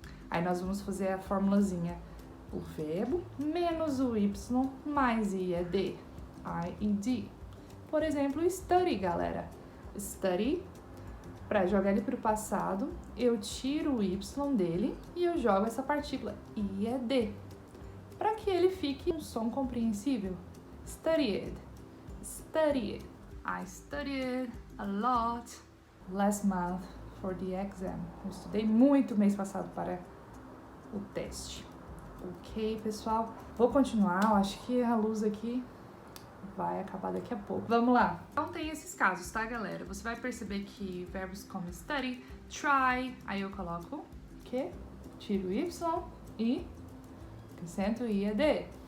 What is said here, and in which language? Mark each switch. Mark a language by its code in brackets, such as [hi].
[pt] Aí nós vamos fazer a formulazinha, o verbo menos o Y mais IED, I-E-D. Por exemplo, study, galera. Study para jogar ele para o passado, eu tiro o Y dele e eu jogo essa partícula IED, para que ele fique um som compreensível. [en] Studied, studied. I studied a lot last month for the exam. [pt] Eu estudei muito mês passado para o teste. Ok, pessoal? Vou continuar, eu acho que a luz aqui vai acabar daqui a pouco. Vamos lá. Então tem esses casos, tá, galera? Você vai perceber que verbos como study, try, aí eu coloco que, tiro o Y e acrescento o IED.